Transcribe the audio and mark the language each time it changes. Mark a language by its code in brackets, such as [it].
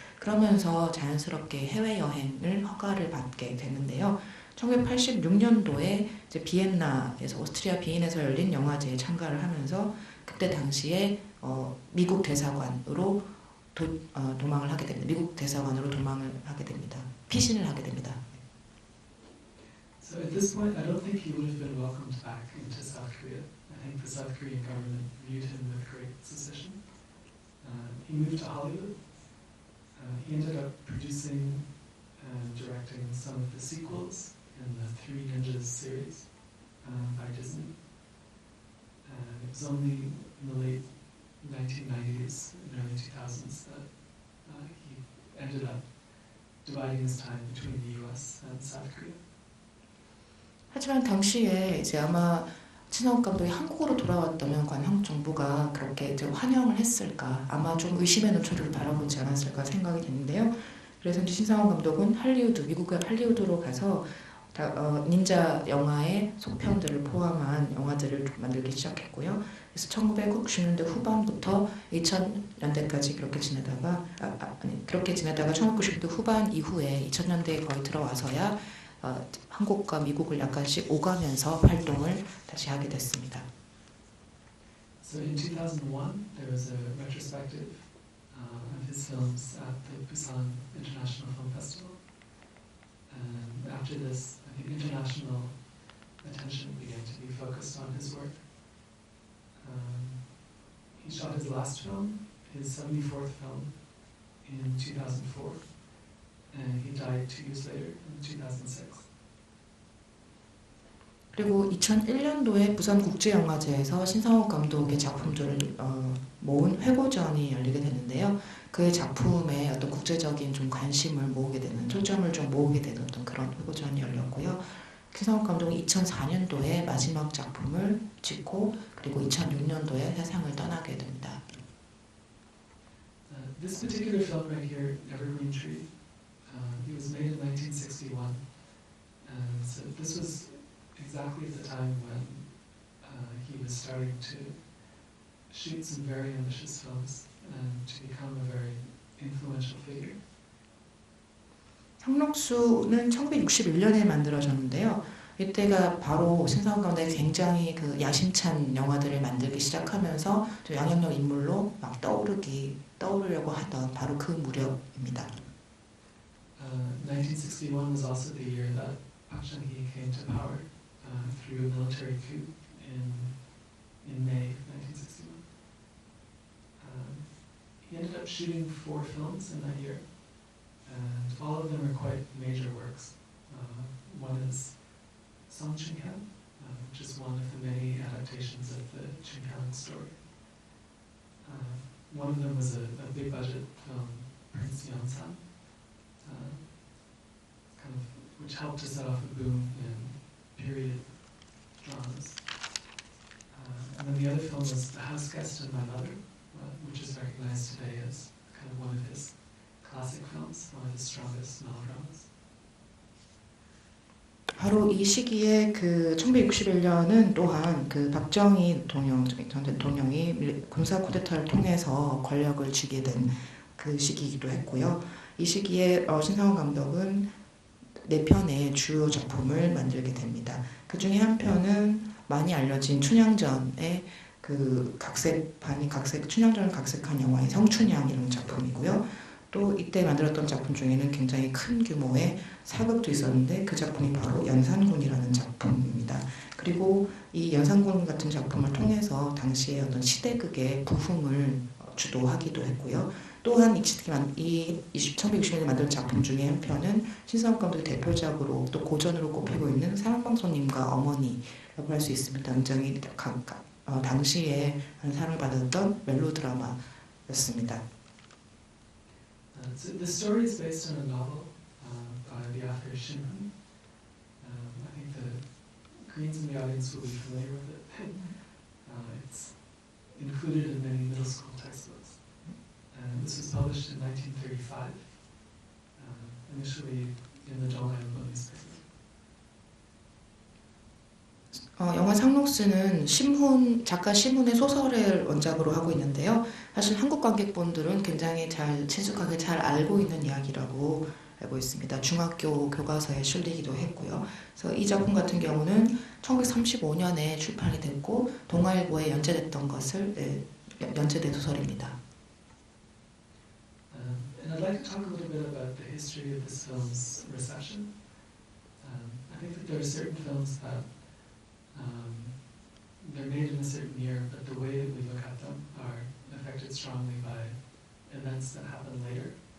[ko] 그러면서 자연스럽게 해외여행을 허가를 받게 되는데요. 1986년도에 이제 비엔나에서 오스트리아 비엔에서 열린 영화제에 참가를 하면서 그때 당시에 미국 대사관으로 도망을 하게 됩니다. 미국 대사관으로 도망을 하게 됩니다. 피신을 하게 됩니다. [en] So at this point, I don't think he would have been welcomed back into South Korea. I think the South Korean government viewed him with great suspicion. He moved to Hollywood, He ended up producing and directing some of the sequels in the Three Ninjas series by Disney. And it was only in the late 1990s and early 2000s that he ended up dividing his time between the US and South Korea. [ko] 하지만 당시에 이제 아마 신상욱 감독이 한국으로 돌아왔다면 과연 한국 정부가 그렇게 이제 환영을 했을까? 아마 좀 의심의 눈초리를 바라보지 않았을까 생각이 되는데요. 그래서 이제 신상욱 감독은 할리우드, 미국의 할리우드로 가서 닌자 영화의 속편들을 포함한 영화들을 만들기 시작했고요. 그래서 1990년대 후반부터 2000년대까지 그렇게 지내다가 그렇게 지내다가 1990년대 후반 이후에 2000년대에 거의 들어와서야 한국과 미국을 약간씩 오가면서 활동을 다시 하게 됐습니다. [en] So in 2001, there was a retrospective of his films at the Busan International Film Festival. And after this, I think international attention began to be focused on his work. He shot his last film, his 74th film, in 2004, and he died 2 years later in 2006. [ko] 그리고 2001년도에 부산국제영화제에서 신상욱 감독의 작품들을 모은 회고전이 열리게 되는데요. 그의 작품에 어떤 국제적인 좀 관심을 모으게 되는, 초점을 좀 모으게 되는 어떤 그런 회고전이 열렸고요. 신상욱 감독은 2004년도에 마지막 작품을 찍고 그리고 2006년도에 세상을 떠나게 됩니다. [en] This particular film right here, Evergreen Tree, it was made in 1961, and so this was exactly at the time when he was starting to shoot some very ambitious films and to become a very influential figure. [ko] 상록수는 1961년에 만들어졌는데요. 이때가 바로 신상욱 감독이 굉장히 그 야심찬 영화들을 만들기 시작하면서 좀 영향력 인물로 막 떠오르려고 하던 바로 그 무렵입니다. [en] 1961 was also the year that Park Chung-hee came to power through a military coup in May 1961. He ended up shooting 4 films in that year, and all of them are quite major works. One is Song Ching-hyun, which is one of the many adaptations of the Ching-hyun story. One of them was a big budget film, Prince Yeonsan, which helped to set off a boom in period dramas. And then the other film was The House Guest and My Mother, which is recognized today as kind of one of his classic films, one of his strongest melodramas. [ko] 바로 이 시기에 그 1961년은 또한 그 박정희 전 대통령이 군사 쿠데타를 통해서 권력을 쥐게 된 그 시기이기도 했고요. 이 시기에 신상욱 감독은 4편의 주요 작품을 만들게 됩니다. 그 중에 한 편은 많이 알려진 춘향전의 그 춘향전을 각색한 영화인 성춘향이라는 작품이고요. 또 이때 만들었던 작품 중에는 굉장히 큰 규모의 사극도 있었는데 그 작품이 바로 연산군이라는 작품입니다. 그리고 이 연산군 같은 작품을 통해서 당시의 어떤 시대극의 부흥을 주도하기도 했고요. 또한 이 1960년에 만든 작품 중에 한 편은 신상욱 감독의 대표작으로 또 고전으로 꼽히고 있는 사랑방송님과 어머니라고 할 수 있습니다. 굉장히 당시에 사랑을 받았던 멜로드라마였습니다. [en] So the story is based on a novel by the author Shin Hun. I think the Koreans in the audience will be familiar with it. It's included in many middle school textbooks. And this was published in 1935, initially in the Donghaeunbo newspaper. [ko] 영화 상록수는 작가 심훈의 소설을 원작으로 하고 있는데요. 사실 한국 관객분들은 굉장히 친숙하게 잘 알고 있는 이야기라고 알고 있습니다. 중학교 교과서에 실리기도 했고요. 그래서 이 작품 같은 경우는 1935년에 출판이 됐고 동아일보에 연재된 소설입니다. [en] And I'd like to talk a little bit about the history of this film's reception. I think that there are certain films that they're made in a certain year, but the way that we look at them are affected strongly by events that happen later.